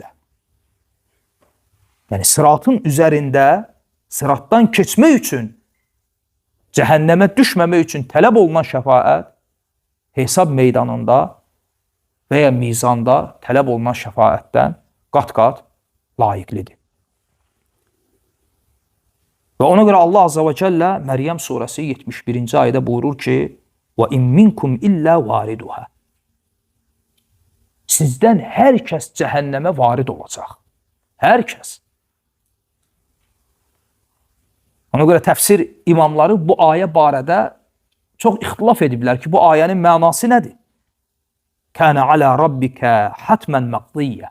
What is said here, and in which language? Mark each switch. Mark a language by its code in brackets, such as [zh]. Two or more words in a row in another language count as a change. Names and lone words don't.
[az] Yəni, sıratın üzərində, sıratdan keçmək üçün, cəhənnəmə düşməmək üçün tələb olunan şəfaət, hesab meydanında və ya mizanda tələb olunan şəfaətdən qat-qat layiqlidir. Və ona görə Allah [ar] عز وجل [az] Məryəm surəsi 71-ci ayədə buyurur ki, [ar] وَاِنْ مِنْكُمْ إِلَّا وَارِدُهَا [az] Sizdən hər kəs cəhənnəmə varid olacaq. Hər kəs. Ona görə təfsir imamları bu ayə barədə çox ixtilaf ediblər ki, bu ayənin mənası nədir? [ar] كان على ربك حتما مقضيا.